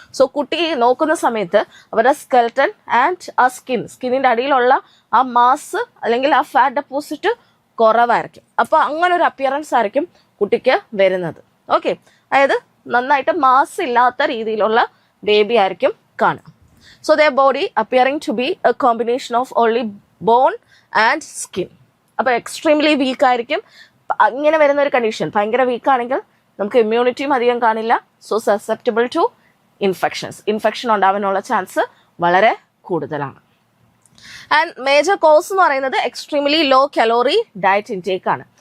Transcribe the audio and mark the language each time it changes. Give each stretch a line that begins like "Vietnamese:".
Malayalam: So കുട്ടി നോക്കുന്ന സമയത്ത് അവരുടെ സ്കെൽട്ടൺ ആൻഡ് ആ സ്കിന്നിൻ്റെ അടിയിലുള്ള ആ മാസ് അല്ലെങ്കിൽ ആ ഫാറ്റ് ഡെപ്പോസിറ്റ് കുറവായിരിക്കും. അപ്പോൾ അങ്ങനെ ഒരു അപ്പിയറൻസ് ആയിരിക്കും കുട്ടിക്ക് വരുന്നത്. ഓക്കെ, അതായത് നന്നായിട്ട് മാസ് ഇല്ലാത്ത രീതിയിലുള്ള ബേബി ആയിരിക്കും കാണുക.
English: So their body appearing to be a combination of only bone and skin.
Malayalam: അപ്പോൾ എക്സ്ട്രീംലി വീക്ക് ആയിരിക്കും. ഇങ്ങനെ വരുന്ന ഒരു കണ്ടീഷൻ ഭയങ്കര വീക്കാണെങ്കിൽ നമുക്ക് ഇമ്മ്യൂണിറ്റിയും അധികം കാണില്ല. സോ സസെപ്റ്റബിൾ ടു ഇൻഫെക്ഷൻ ഉണ്ടാവാനുള്ള ചാൻസ് വളരെ കൂടുതലാണ്. ആൻഡ് മേജർ കോസ് എന്ന് പറയുന്നത് extremely law calorie diet intake ആണ്.